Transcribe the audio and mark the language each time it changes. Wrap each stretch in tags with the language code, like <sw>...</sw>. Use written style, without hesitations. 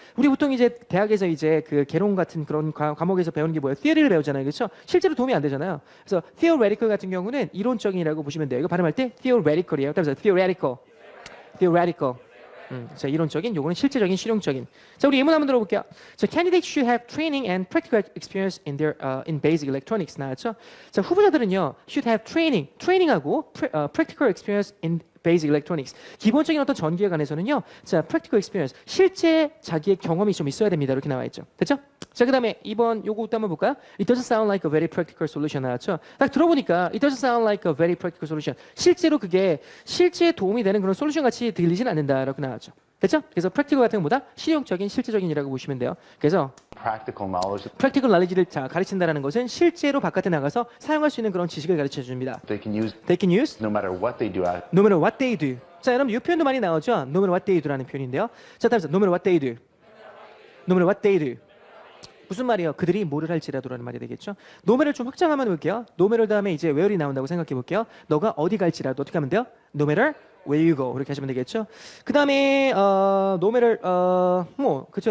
<ko>우리 보통 이제 대학에서 이제 그 개론 같은 그런 과목에서 배우는 게 뭐예요? theory를 배우잖아요. 그렇죠? 실제로 도움이 안 되잖아요. 그래서 theoretical 같은 경우는 이론적인이라고 보시면 돼요. 이거 발음할 때 theoretical이에요. 따라서 theoretical. 자, 이론적인, 요거는 실제적인, 실용적인. 자, 우리 예문 한번 들어볼게요.</ko> <en>자, candidates should have training and practical experience in their in basic electronics</en> <ko>나왔죠? 자, 후보자들은요,</ko> <en>should have training하고 practical experience in basic electronics.</en> <ko>기본적인 어떤 전기에 관해서는요, 자,</ko> <en>practical experience,</en> <ko>실제 자기의 경험이 좀 있어야 됩니다. 이렇게 나와 있죠. 됐죠? 자, 그다음에 이번 요거부터 한번 볼까요?</ko> <en>It doesn't sound like a very practical solution</en> <ko>나왔죠? 딱 들어보니까</ko> <en>it doesn't sound like a very practical solution.</en> <ko>실제로 그게 실제에 도움이 되는 그런 솔루션 같이 들리진 않는다라고 나왔죠. 됐죠? 그래서 practical 같은 것보다 실용적인, 실제적인이라고 보시면 돼요. 그래서</ko> <en>practical knowledge practical knowledge</en> <ko>를 가르친다라는 것은 실제로 바깥에 나가서 사용할 수 있는 그런 지식을 가르쳐 줍니다.</ko> <en>they can use They can use no matter what they do. no matter what they do.</en> <ko>자, 여러분 이 표현도 많이 나오죠?</ko> <en>no matter what they do라는</en> <ko>표현인데요. 자, 다음서</ko> <en>no matter what they do. no matter what they do.</en> <ko>무슨 말이에요? 그들이 뭐를 할지라도라는 말이 되겠죠. 노매를 좀 확장 한번 볼게요. 노매를 다음에 이제 where이 나온다고 생각해 볼게요. 너가 어디 갈지라도 어떻게 하면 돼요?</ko> <en>No matter where you go</en> <ko>이렇게 하시면 되겠죠. 그 다음에</ko> <en>no matter</en> <ko>뭐 그렇죠.</ko>